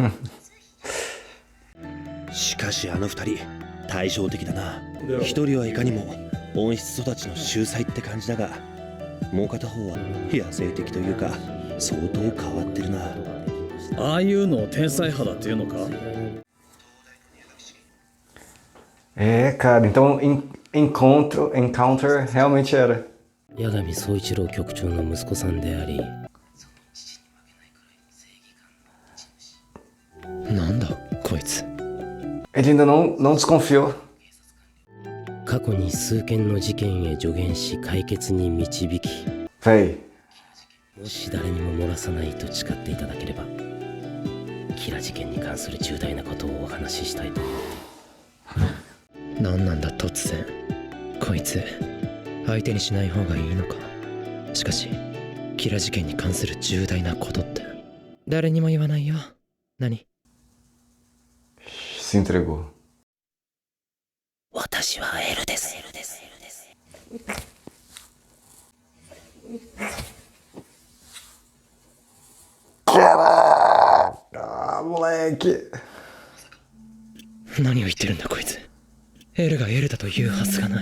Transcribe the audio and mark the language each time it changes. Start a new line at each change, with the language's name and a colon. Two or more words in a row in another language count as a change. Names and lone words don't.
Japanese: しかしあの二人対照的だな一人はいかにも温室育ちの秀才って感じだがもう片方は野生的というか相当変わってるなああいうのを天才肌っていうのか
Portuguese: É, cara, então Encounter realmente era.
Japanese: 八神総一郎局長の息子さんでありなんだこいつ
Portuguese: Ele ainda não desconfiou.
Japanese: 過去に数件の事件へ助言し解決に導き
Portuguese: Véi,
Japanese: もし誰にも漏らさないと誓っていただければキラ事件に関する重大なことをお話ししたいと思って何なんだ突然こいつ相手にしない方がいいのかしかしキラ事件に関する重大なことって誰にも言わないよ何
Portuguese: se entregou.
Japanese: 私はエルです
Portuguese: Caraca, moleque.
Japanese: 何を言ってるんだこいつエルがエルだと言うはずがない